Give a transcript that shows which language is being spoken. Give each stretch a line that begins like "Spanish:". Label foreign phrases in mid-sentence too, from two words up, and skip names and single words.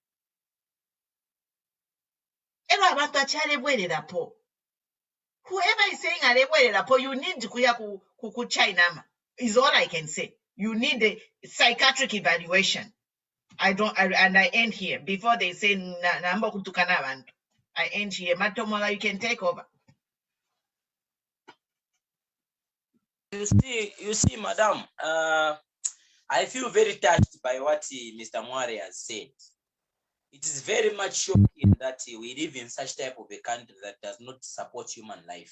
English: Whoever is saying you need to kuya China is all I can say. You need a psychiatric evaluation. I end here before they say
Bemba: namba kutukana bantu.
English: I end here. Matomola, you can take over. You see, Madam, I feel very touched by what Mr. Mware has said. It is very much shocking that we live in such type of a country that does not support human life.